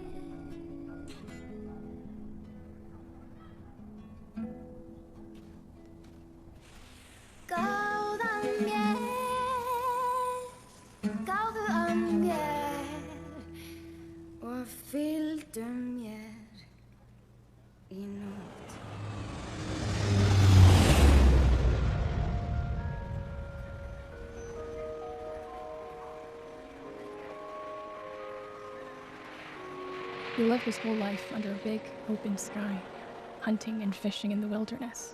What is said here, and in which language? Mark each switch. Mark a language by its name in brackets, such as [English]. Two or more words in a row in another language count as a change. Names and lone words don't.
[Icelandic] Gáðan mér gáðu að mér og fylgdu mér í nótt [English] He lived his whole life under a big, open sky, hunting and fishing in the wilderness.